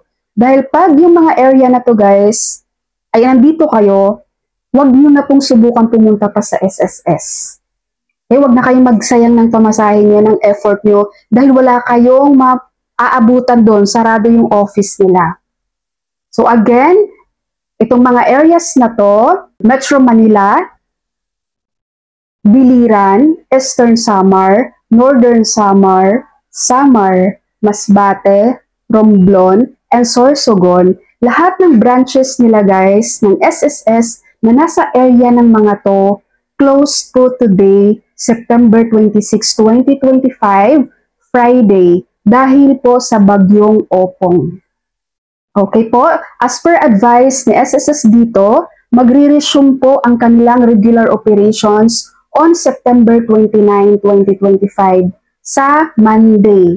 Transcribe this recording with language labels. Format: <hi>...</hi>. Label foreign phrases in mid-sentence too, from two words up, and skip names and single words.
<tl>Dahil pag yung mga area na to, guys, ay nandito kayo, wag nyo na pong subukan pumunta pa sa SSS. Wag na kayong magsayang ng pamasahin nyo, ng effort nyo, dahil wala kayong maaabutan doon, sarado yung office nila. So again, itong mga areas na to, Metro Manila, Biliran, Eastern Samar, Northern Samar, Samar, Masbate, Romblon, and Sorsogon, lahat ng branches nila, guys, ng SSS na nasa area ng mga to, closed po today, September 26, 2025, Friday, dahil po sa bagyong Opong. Okay po,</tl> <en>as per advice</en> <tl>ni SSS dito, magre-resume po ang kanilang</tl> <en>regular operations on September 29, 2025</en> <tl>sa Monday.</tl>